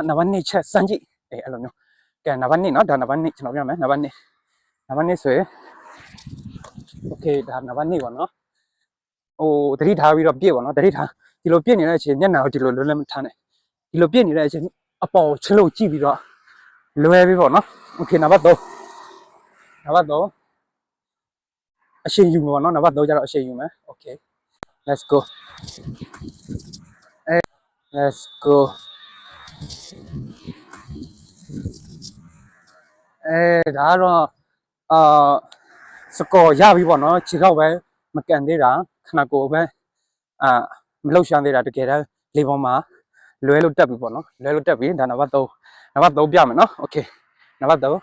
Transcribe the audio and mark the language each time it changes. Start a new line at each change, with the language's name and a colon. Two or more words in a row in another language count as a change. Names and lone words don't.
Burmese: နံပါတ်2ချက်စမ်းကြည့်အဲ့လိုမျိုးကဲနံပါတ်2နော်ဒါနံပါတ်2ကျွန်တော်ပြမယ်နံပါတ်2ဆိုရင် okay ဒါနံပါတ်2ပေါ့နော်ဟိုတတိထားပြီးတော့ပြည့်ပေါ့နော်တတိထားဒီလိုပြည့်နေတဲ့အချိန်မျက်နှာကိုဒီလိုလွယ်လွယ်မထားနဲ့ဒီလိုပြည့်နေတဲ့အချိန်အပေါ်ချလို့ကြည့်ပြီးတော့လွယ်ပြီးပေါ့နော် okay နံပါတ်3အရှိန်ယူမှာပေါ့နော်နံပါတ်3ကျတော့အရှိန်ယူမယ်
English: okay let's go let's go
Burmese: ဒါတော့စကောရပြီပေါ့နော်ခြေတော့ပဲမကန်သေးတာခဏကိုပဲမလှုပ်ရှားသေးတာတကယ်တမ်းလေပေါ်မှာလွဲလို့တက်ပြီပေါ့နော်လွဲလို့တက်ပြီဒါနံပါတ်3ပြမယ်နော် okay နံပါတ်3